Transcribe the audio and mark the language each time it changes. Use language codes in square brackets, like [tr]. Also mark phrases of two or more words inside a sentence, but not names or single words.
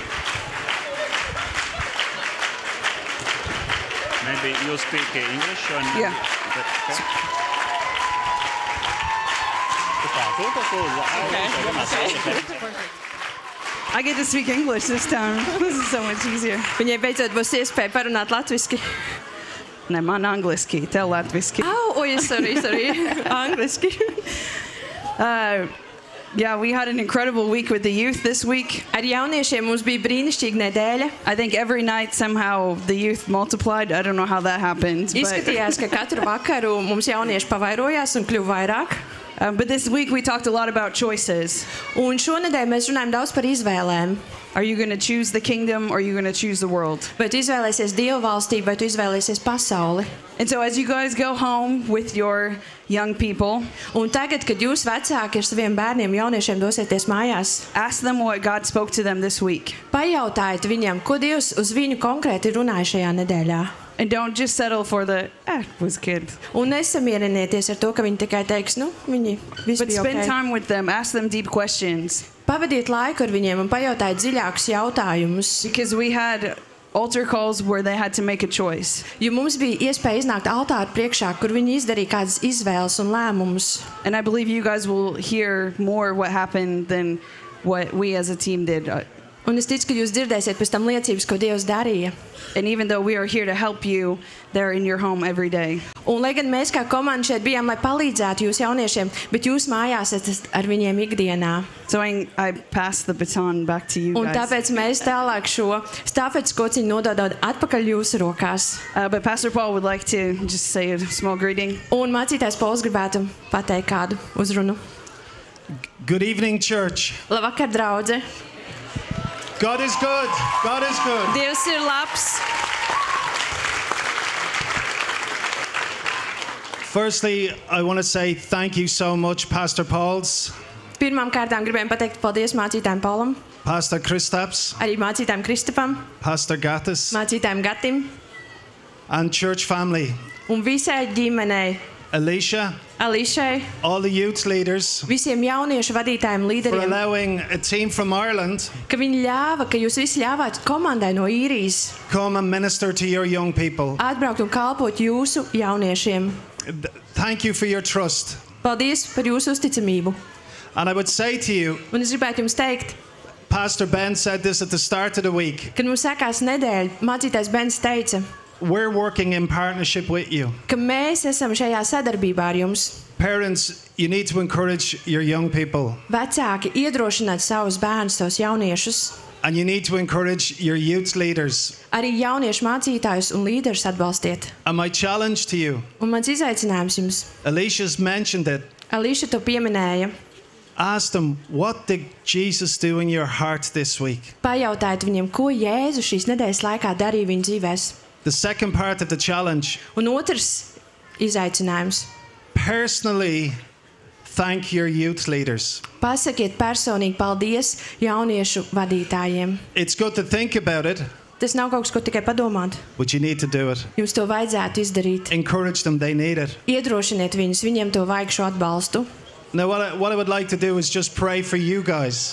[en] Maybe you speak English or not? Yeah. I get to speak English this time. This is so much easier. [lv] Viņai beidzot būs iespēja parunāt latviski. Ne, man angliski, tev latviski. Sorry. Angliski. [en] Yeah, we had an incredible week with the youth this week. [lv] Ar jauniešiem mums bija brīnišķīga nedēļa. [en] I think every night somehow the youth multiplied. I don't know how that happened. [lv] Izskatījās, ka katru vakaru mums jaunieši pavairojās un kļuva vairāk. [en] But this week we talked a lot about choices. [lv] Un šonedēļ mēs runājam daudz par izvēlēm. [en] Are you going to choose the kingdom or are you going to choose the world? [lv] Vai tu izvēlēsies Dievu valstību, vai tu izvēlēsies pasauli? [en] And so as you guys go home with your young people, [lv] un tagad, kad jūs vecāki ar saviem bērniem, jauniešiem dosieties mājās, [en] ask them what God spoke to them this week. [lv] Pajautājiet viņam, ko Dievs uz viņu konkrēti runāja šajā nedēļā. [en] And don't just settle for the, it was good. [lv] Un nesamierinieties ar to, ka viņi tikai teiks, viņi visi [en] But [lv] bija [en] spend okay. time with them, ask them deep questions. [lv] Pavadiet laiku ar viņiem un pajautājiet dziļākus jautājumus. [en] Because we had altar calls where they had to make a choice. [lv] Jo mums bija iespēja iznākt altāru priekšā, kur viņi izdarīja kādas izvēles un lēmumus. [en] And I believe you guys will hear more what happened than what we as a team did. [lv] Un es ticu, ka jūs dzirdēsiet pēc tam liecības, ko Dievs darīja. [en] And even though we are here to help you, they're in your home every day. [lv] Un lai gan mēs kā komanda šeit bijām, lai palīdzētu jūs jauniešiem, bet jūs mājās esat ar viņiem ikdienā. [en] So I pass the baton back to you guys. [lv] Un tāpēc mēs tālāk šo stafetes kociņu nododam atpakaļ jūsu rokās. [en] But Pastor Paul would like to just say a small greeting. [lv] Un mācītājs Pauls gribētu pateikt kādu uzrunu. [en] Good evening, church. [lv] Labvakar, draudze. [en] God is good. God is good. [lv] Dievs ir labs. [en] Firstly, I want to say thank you so much, Pastor Pauls, [lv] Pirmām kārtām gribējām pateikt paldies mācītājiem Paulam, [en] Pastor Kristaps, [lv] arī mācītājiem Kristapam, [en] Pastor Gattis, [lv] mācītājiem Gatim [en] and church family. [lv] un visai ģimenei, [en] Alicia, [lv] Ališai, [en] all the youth leaders, [lv] visiem jauniešu vadītājiem, [en] for [lv] līderiem, [en] allowing a team from Ireland [lv] ka viņi ļāva, ka jūs visi ļāvāt komandai no Īrijas [en] come and minister to your young people. [lv] atbraukt un kalpot jūsu jauniešiem. [en] Thank you for your trust. [lv] Paldies par jūsu uzticamību. [en] And I would say to you, [lv] Un es gribētu jums teikt, [en] Pastor Ben said this at the start of the week, [lv] kad mums sākās nedēļa, mācītājs Bens teica, [en] we're working in partnership with you. [lv] ka mēs esam šajā sadarbībā ar jums. [en] Parents, you need to encourage your young people. [lv] Vecāki iedrošināt savus bērnus, savus jauniešus, [en] And you need to encourage your youth leaders. [lv] arī jauniešu mācītājus un līderus atbalstiet. [en] And my challenge to you, [lv] Un mans izaicinājums jums, [en] Alicia's mentioned it. [lv] Alīša to pieminēja, [en] Ask them, what did Jesus do in your heart this week? [lv] pajautājiet viņiem, ko Jēzus šīs nedēļas laikā darīja viņu dzīvēs. [en] The second part of the challenge, [lv] Un otrs izaicinājums, [en] personally thank your youth leaders. [lv] pasakiet personīgi paldies jauniešu vadītājiem. [en] It's good to think about it, [lv] Tas nav kaut kas, ko tikai padomāt. [en] but you need to do it. [lv] Jums to vajadzētu izdarīt. [en] Encourage them, they need it. [lv] Iedrošiniet viņus, viņiem to vajag šo atbalstu. [en] Now, what I would like to do is just pray for you guys,